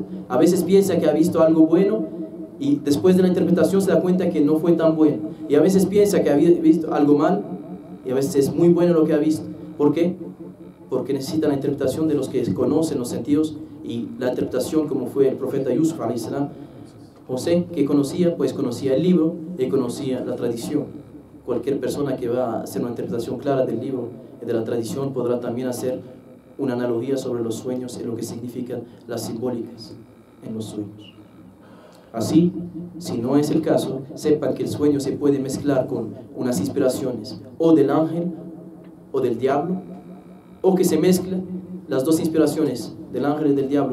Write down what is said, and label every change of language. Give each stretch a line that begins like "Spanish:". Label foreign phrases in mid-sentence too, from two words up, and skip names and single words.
Spanish: A veces piensa que ha visto algo bueno y después de la interpretación se da cuenta que no fue tan bueno. Y a veces piensa que ha visto algo mal y a veces es muy bueno lo que ha visto. ¿Por qué? Porque necesita la interpretación de los que conocen los sentidos y la interpretación, como fue el profeta Yusuf
Arabic: عليه السلام.
Spanish: José, que conocía, pues conocía el libro y conocía la tradición. Cualquier persona que va a hacer una interpretación clara del libro y de la tradición podrá también hacer una analogía sobre los sueños y lo que significan las simbólicas en los sueños. Así, si no es el caso, sepan que el sueño se puede mezclar con unas inspiraciones o del ángel o del diablo, o que se mezclen las dos inspiraciones del ángel y del diablo.